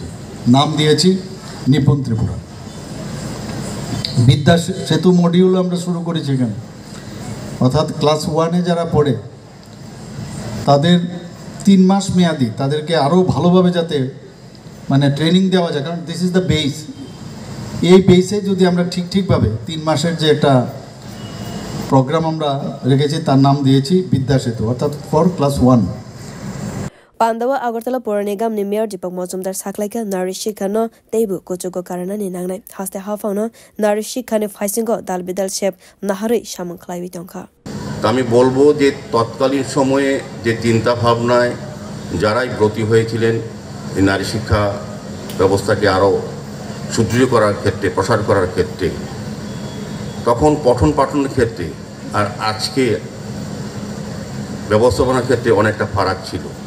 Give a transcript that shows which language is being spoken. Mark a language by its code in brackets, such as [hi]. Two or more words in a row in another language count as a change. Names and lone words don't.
[bn] নাম দিয়েছি নিপুণ ত্রিপুরা বিদ্যা সেতু মডিউল আমরা শুরু করেছি এখানে অর্থাৎ ক্লাস 1-এ যারা পড়ে তাদের 3 মাস মেয়াদি তাদেরকে আরও ভালোভাবে যাতে মানে ট্রেনিং দেওয়া যায় কারণ [en] this is the base [bn] এই বেসে যদি আমরা ঠিকভাবে 3 মাসের যে একটা প্রোগ্রাম আমরা রেখেছি তার নাম দিয়েছি বিদ্যা সেতু অর্থাৎ [en] for class 1 [trp] Pandawa Agartala Pura Nigam ni Mayor Deepak Majumdar saklaika nari shikhano teibu kochugo karana ni nangnai haste hafangno nari shikhane faisingo dalbidal shep naharei samung khlaibi tongkha [bn] আমি বলবো যে তৎকালীন সময়ে যে চিন্তা ভাবনায় যারাই ব্রতী হয়েছিলেন এই নারী শিক্ষা ব্যবস্থাকে আরও সুদৃঢ় করার ক্ষেত্রে প্রসার করার ক্ষেত্রে তখন পঠন পাঠনের ক্ষেত্রে আর আজকে ব্যবস্থাপনার ক্ষেত্রে অনেকটা ফারাক ছিল